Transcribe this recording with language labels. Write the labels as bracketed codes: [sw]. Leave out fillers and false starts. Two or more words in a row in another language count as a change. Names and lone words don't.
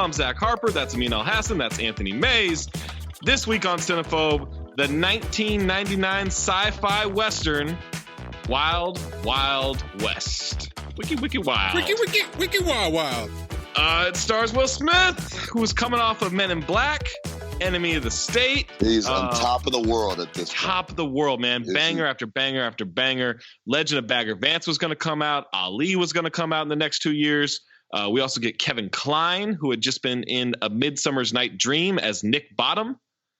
[en] I'm Zach Harper. That's Amin Al-Hassan. That's Anthony Mayes. This week on Cinephobe, the 1999 sci-fi western, Wild Wild West. Wiki, wiki, wild. Wiki, wiki, wiki, wild, wild. It stars Will Smith, who was coming off of Men in Black, Enemy of the State. He's on top of the world at this point. Top of the world, man. Banger after banger after banger. Legend of Bagger Vance was going to come out. Ali was going to come out in the next 2 years. We also get Kevin Kline, who had just been in A Midsummer's Night Dream as Nick Bottom.